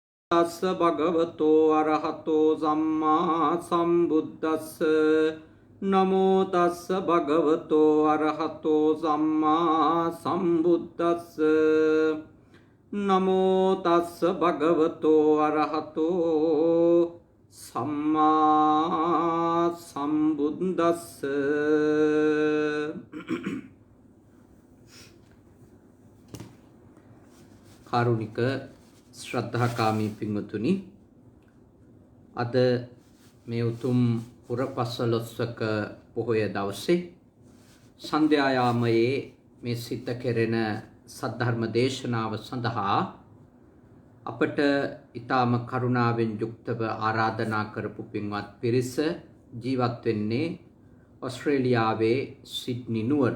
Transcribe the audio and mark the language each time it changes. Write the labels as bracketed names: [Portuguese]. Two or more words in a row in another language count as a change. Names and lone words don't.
[Pali] තස්ස භගවතෝ අරහතෝ සම්මා සම්බුද්දස්ස නමෝ තස්ස භගවතෝ අරහතෝ සම්මා සම්බුද්දස්ස නමෝ තස්ස භගවතෝ අරහතෝ සම්මා සම්බුද්දස්ස. [Sinhala] කාරුණික ශ්‍රද්ධාකාමී පින්වතුනි, අද මේ උතුම් පුරපසළොස්වක පොහොය දවසේ සන්ධ්‍යා යාමයේ මේ සිත කෙරෙන සද්ධර්ම දේශනාව සඳහා අපට ඊටම කරුණාවෙන් යුක්තව ආරාධනා කරපු පින්වත් පිරිස ජීවත් වෙන්නේ ඕස්ට්‍රේලියාවේ සිඩ්නි නුවර.